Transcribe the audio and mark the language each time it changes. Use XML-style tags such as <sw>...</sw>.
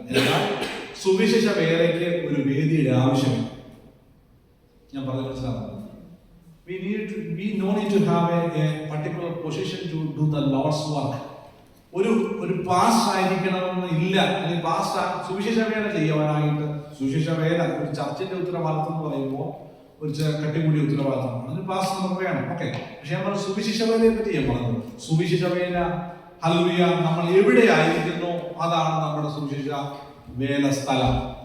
<ml>എന്നാൽ സുവിശേഷ വേലയ്ക്ക് ഒരു വേദിയുടെ ആവശ്യമില്ല. ഞാൻ പറഞ്ഞു മനസ്സിലാവുന്നു.</ml> <en>We no need to have a particular position to do the Lord's work.</en> <ml>ഒരു പാസ്റ്റ് ആയിരിക്കണമെന്ന് ഇല്ല. അല്ലെങ്കിൽ പാസ്റ്റ് സുവിശേഷ വേല ചെയ്യുവാനായിട്ട് സുവിശേഷ വേല ഒരു ചർച്ചിന്റെ ഉത്തരവാദിത്വം എന്ന് പറയുമ്പോൾ ഒരു കട്ടികൂടിയ ഉത്തരവാദിത്തമാണ്. അതിന് പാസ്റ്റ് നമുക്ക് വേണം. ഓക്കെ, പക്ഷെ ഞാൻ പറഞ്ഞു സുവിശേഷ വേലയെ പറ്റി ഞാൻ പറഞ്ഞത്. സുവിശേഷ വേല, ഹല്ലേലൂയ, നമ്മൾ എവിടെ ആയിരിക്കുന്നു അതാണ് നമ്മുടെ സുവിശേഷ വേല സ്ഥലം.</ml>